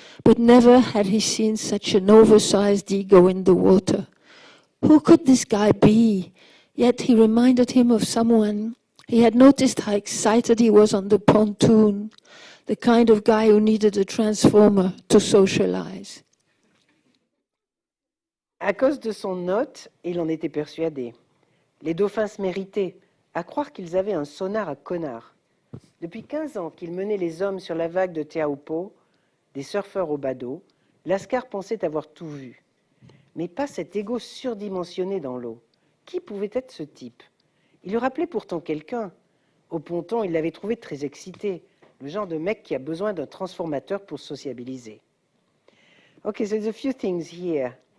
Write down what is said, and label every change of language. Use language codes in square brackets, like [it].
[en] But never had he seen such an oversized ego in the water. Who could this guy be? Yet he reminded him of someone. He had noticed how excited he was on the pontoon, the kind of guy who needed a transformer to socialize. [fr] À cause de son note, il en était persuadé. Les dauphins se méritaient, à croire qu'ils avaient un sonar à connard. Depuis 15 ans qu'il menait les hommes sur la vague de Te Aupo, des surfeurs au badaud, Lascar pensait avoir tout vu. Mais pas cet égo surdimensionné dans l'eau. Qui pouvait être ce type? Il lui rappelait pourtant quelqu'un. Au ponton, il l'avait trouvé très excité, le genre de mec qui a besoin d'un transformateur pour sociabiliser. [en] Okay, so there's a few things here.